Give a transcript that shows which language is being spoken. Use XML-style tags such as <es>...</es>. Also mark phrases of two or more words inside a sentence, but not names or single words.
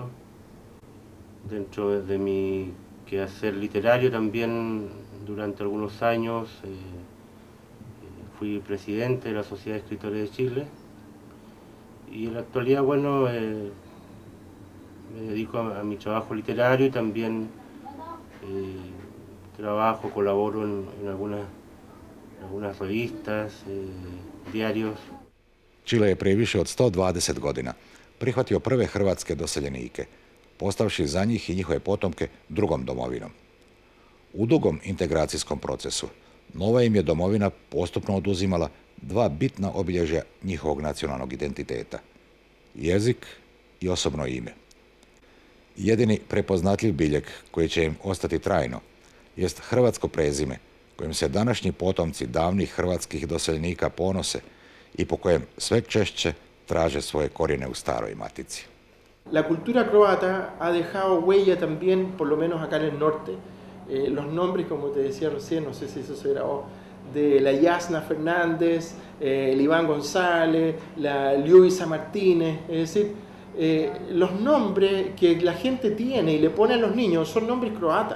<es>Dentro de mi quehacer literario también, durante algunos años, fui presidente de la Sociedad de Escritores de Chile. Y en la actualidad, bueno, me dedico a mi trabajo literario y también trabajo, colaboro en algunas revistas, diarios.</es> <hr>Čile je prije više od 120 godina prihvatio prve hrvatske doseljenike, postavši za njih i njihove potomke drugom domovinom. U dugom integracijskom procesu nova im je domovina postupno oduzimala dva bitna obilježja njihovog nacionalnog identiteta: jezik i osobno ime. Jedini prepoznatljiv biljeg koji će im ostati trajno jest hrvatsko prezime kojim se današnji potomci davnih hrvatskih doseljenika ponose i po kojem sve češće traže svoje korijene u staroj matici.</hr> <es>La cultura croata ha dejado huella también, por lo menos acá en el norte. Los nombres, como te decía recién, no sé si eso se grabó, de la Jasna Fernández, el Iván González, la Luisa Martínez, es decir, los nombres que la gente tiene y le pone a los niños son nombres croatas.</es>